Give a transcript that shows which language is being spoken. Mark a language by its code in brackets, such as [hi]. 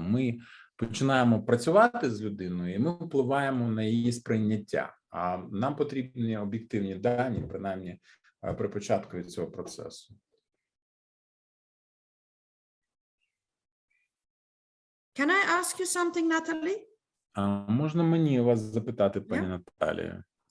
[uk] Ми починаємо працювати з людиною, і ми впливаємо на її сприйняття. А нам потрібні об'єктивні дані, принаймні, при початку цього процесу. [en] Can I ask you something, Natalie? [uk] Можна мені вас запитати, пані Наталія?